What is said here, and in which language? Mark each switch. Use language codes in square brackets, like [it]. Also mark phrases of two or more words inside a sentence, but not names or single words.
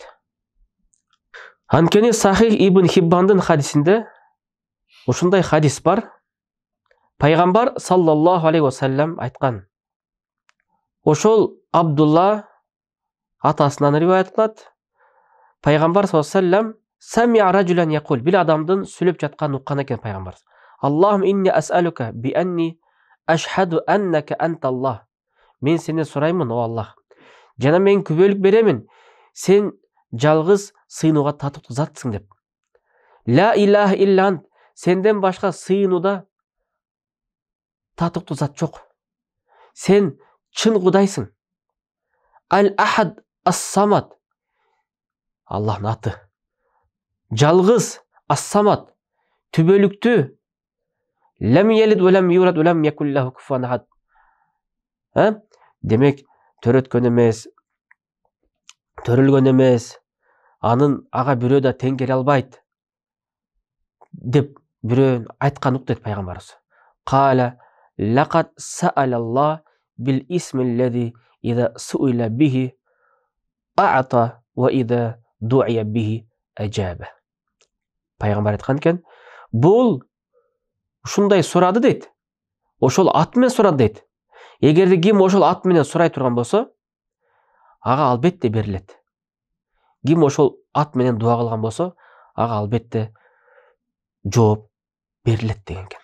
[ky] Анткени Сахих Ибн Хиббандын хадисинде ушундай хадис бар. Пайгамбар [ar] صلى الله عليه وسلم [ky] айткан. Ошол Абдулла атасынан риваят кылат. Пайгамбар [ar] صلى الله عليه وسلم سمع رجلا يقول, [ky] бир адамдын сүйлөп жатканын уккан экен пайгамбар. [ar] اللهم إني أسألك بأني أشهد أنك أنت الله. [ky] Мен сенден сураймын, о Аллах. Жана мен күбөлүк беремин, сен жалгыз сыйынууга татыктуу затсың деп. [ar] لا إله إلا أنت, [ky] сенден башка сыйынууда татыктуу зат жок. Сен чын Кудайсың. Ал-Ахад ас-Самад, Аллахтын аты. Жалгыз ас-Самад, түбөлүктүү. [ar] لم يلد ولم يولد ولم يكن له كفوا أحد. [ky] Демек, төрөткөн эмес, төрөлгөн эмес, анын ага бирөө да тең келе албайт деп бирөөнүн айткан ук дейт пайгамбарыбыз. [ar] قال لقد سأل الله بالاسم الذي إذا سئل به أعطى وإذا دعي به أجاب. [ky] Пайгамбар айткан экен, бул ушундай сурады дейт. Ошол ат менен сурады дейт. Эгерде ким ошол ат менен сурай турган болсо, ага албетте берилет. Ким ошол ат менен дуа кылган болсо, ага албетте жооп берилет деген экен.